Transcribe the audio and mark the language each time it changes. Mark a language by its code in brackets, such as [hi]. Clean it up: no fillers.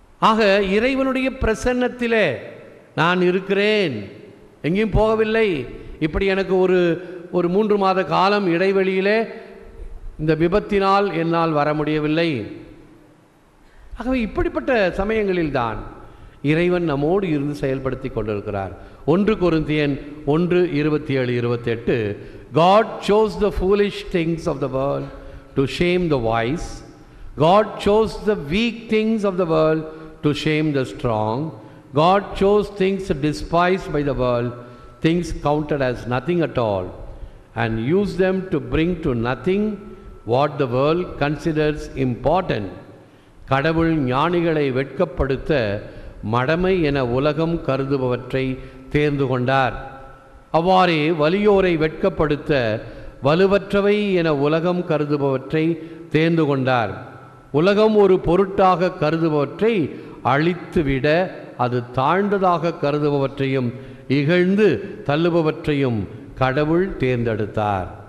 [ta] ஆக இறைவனுடைய பிரசன்னத்திலே நான் இருக்கிறேன், எங்கேயும் போகவில்லை. இப்படி எனக்கு ஒரு 3 மாத காலம் இடைவெளியிலே இந்த விபத்தினால் என்னால் வர முடியவில்லை. ஆகவே இப்படிப்பட்ட சமயங்களில் தான் இறைவன் நம்மோடு இருந்து செயல்படுத்தி கொண்டிருக்கிறார். 1 கொரிந்தியர் 1:27-28 [en] God chose the foolish things of the world to shame the wise. God chose the weak things of the world to shame the strong. God chose things despised by the world, things counted as nothing at all, and used them to bring to nothing what the world considers important. [ta] கடவுள் ஞானிகளை வெட்கப்படுத்த மடமை என உலகம் கருதுபவற்றை தேர்ந்து கொண்டார். அவ்வாறே வலியோரை வெட்கப்படுத்த வலுவற்றவை என உலகம் கருதுபவற்றை தேர்ந்து கொண்டார். உலகம் ஒரு பொருட்டாக கருதுபவற்றை அழித்துவிட அது தாழ்ந்ததாக கருதுபவற்றையும் இகழ்ந்து தள்ளுபவற்றையும் கடவுள் தேர்ந்தெடுத்தார்.